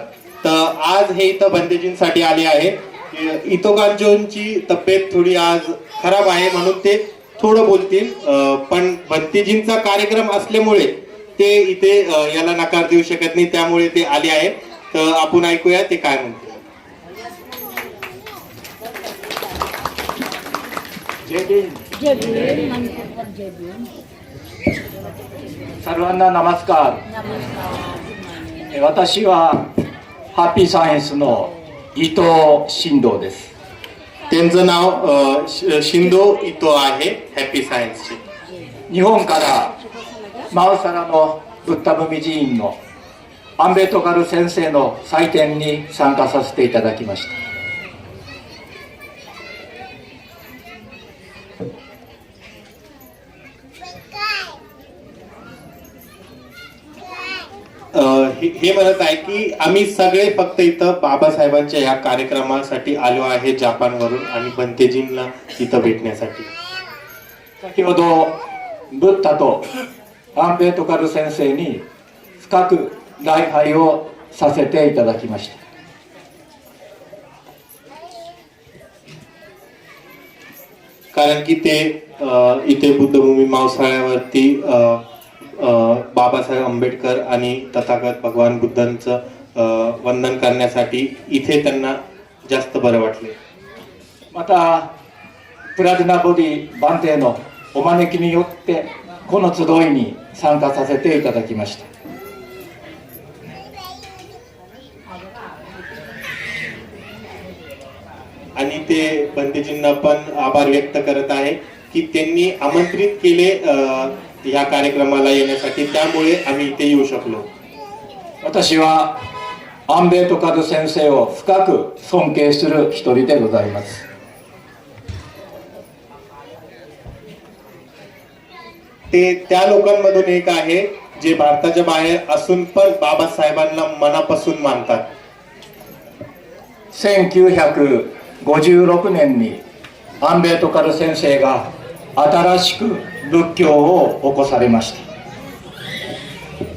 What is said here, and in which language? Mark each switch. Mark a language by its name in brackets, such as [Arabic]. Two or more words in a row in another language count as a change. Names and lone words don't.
[Marathi] तर आज हे इथं बंतेजींसाठी आले आहे. इतो कांचोंची तब्येत थोडी आज खराब आहे म्हणून ते थोडं बोलतील पण बंतेजींचा कार्यक्रम असल्यामुळे ते इथे याला नकार देऊ शकत नाही त्यामुळे ते आले आहेत. तर आपण ऐकूया ते काय म्हणतात. सर्वांना नमस्कार. [Japanese] 私はハッピーサイエンスの伊藤新藤です。 [Marathi] त्यांचं नाव शिंदो इतो आहे हॅपी सायन्सचे. [Japanese] 日本からマウサラのブッダムミ寺院のアンベトカル先生の祭典に参加させていただきました。 [Marathi] हे म्हणत आहे की आम्ही सगळे फक्त इथं बाबासाहेबांच्या या कार्यक्रमासाठी आलो आहे जपानवरून आणि बंतेजींना इथं भेटण्यासाठी. [Japanese] 先ほどブッダとアンベトカル先生に深く礼拝をさせていただきました。 [Marathi] कारण की ते इथे बुद्धभूमी मावसाळ्यावरती बाबासाहेब आंबेडकर आणि तथागत भगवान बुद्धांचं वंदन करण्यासाठी इथे त्यांना जास्त बरं वाटले. [Japanese] またプラチナボディバンテのお招きによってこの集いに参加させていただきました。 [Marathi] आणि ते बंतेजींना पण आभार व्यक्त करत आहे की त्यांनी आमंत्रित केले या कार्यक्रमाला येण्यासाठी त्यामुळे आम्ही इथे येऊ शकलो. [Japanese] 私はアンベトカル先生を深く尊敬する一人でございます。 [Marathi] ते त्या लोकांमधून एक आहे जे भारताच्या बाहेर असून पण बाबासाहेबांना मनापासून मानतात. [Japanese] 1956 年にアンベトカル先生が新しく仏教を起こされました。